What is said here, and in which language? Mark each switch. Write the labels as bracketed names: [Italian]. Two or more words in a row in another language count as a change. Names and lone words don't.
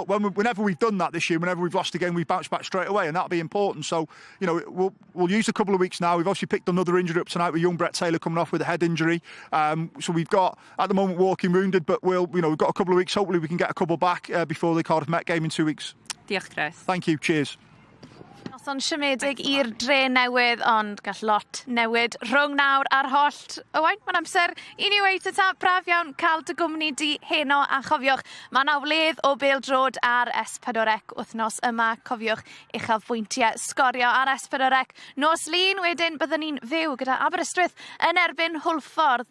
[English] Look, whenever we've done that this year, whenever we've lost a game, we've bounced back straight away, and that'll be important. So, we'll use a couple of weeks now. We've obviously picked another injury up tonight with young Brett Taylor coming off with a head injury. So we've got, at the moment, walking wounded, but we've got a couple of weeks. Hopefully we can get a couple back before the Cardiff Met game in 2 weeks. [Welsh] Diolch, Chris. [English] Thank you. Cheers. [Welsh] Noson siomedig i'r Dre Newydd, ond gall lot newid rhwng nawr a'r hollt. Owain, mae'n amser i ni weid ta braf iawn cael dy gwmni di heno, a chofiwch, mae na wledd o bêl-droed ar S4C wythnos yma. Cofiwch uchafbwyntiau sgorio ar S4C. Nos lun wedyn byddwn ni'n fyw gyda Aberystwyth yn erbyn Hwlffordd.